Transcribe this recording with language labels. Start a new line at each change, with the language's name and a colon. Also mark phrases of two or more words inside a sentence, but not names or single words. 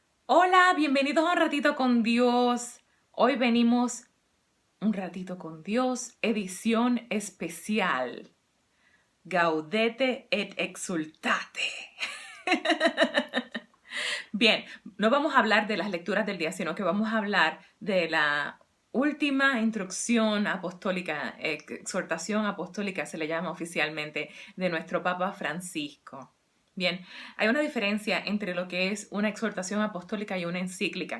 Spanish: Hola, bienvenidos a Un Ratito con Dios. Hoy venimos Un Ratito con Dios, edición especial.
Latin: Gaudete et exultate.
Spanish: Bien, no vamos a hablar de las lecturas del día, sino que vamos a hablar de la última instrucción apostólica, exhortación apostólica se le llama oficialmente, de nuestro Papa Francisco. Bien, hay una diferencia entre lo que es una exhortación apostólica y una encíclica.